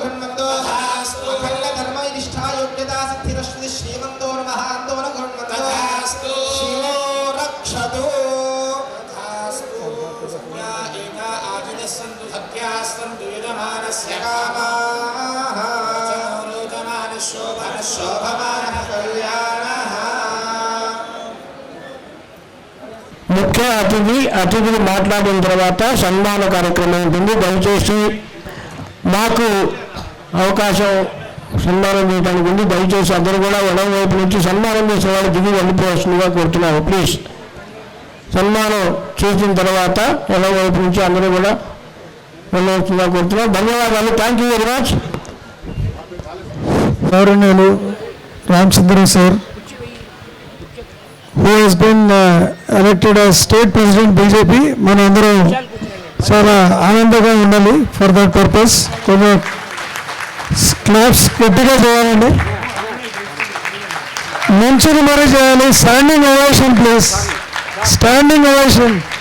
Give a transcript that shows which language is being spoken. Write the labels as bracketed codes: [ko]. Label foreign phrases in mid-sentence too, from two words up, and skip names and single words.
[sa] घृण्वन्तो अखंड धर्म निष्ठा योग्यता सिद्धिरश्रुति श्रीमंदो महांतो न घृण्वन्तो शिवो रक्षतु तथास्तु सत्या एका आजिनस्सन्तु सत्यास्सन्तु यजमानस्य कामाः शोभमानः कल्याणः [te] ముఖ్య అతిథులు మాట్లాడిన తర్వాత సన్మాన కార్యక్రమం ఉంటుంది. దయచేసి మాకు అవకాశం సన్మానం చేయడానికి ఉంది. దయచేసి అందరూ కూడా ఎడమ వైపు నుంచి సన్మానం చేసే వాళ్ళు దిగి వెళ్ళిపోవాల్సిందిగా కోరుతున్నాను. ప్లీజ్ సన్మానం చేసిన తర్వాత ఎడమ వైపు నుంచి అందరూ కూడా వెళ్ళవలసిందిగా కోరుతున్నాను. ధన్యవాదాలు. [en] thank you very much. [te] గౌరవనీయులు రామచంద్ర సార్ [en] who has been elected as state president BJP [te] మనందరం చాలా ఆనందంగా ఉండాలి. [en] for that purpose [te] కొంచెం క్లాప్స్ గట్టిగా చేయాలండి, మంచిగా మరీ చేయాలి. [en] standing ovation please, standing ovation.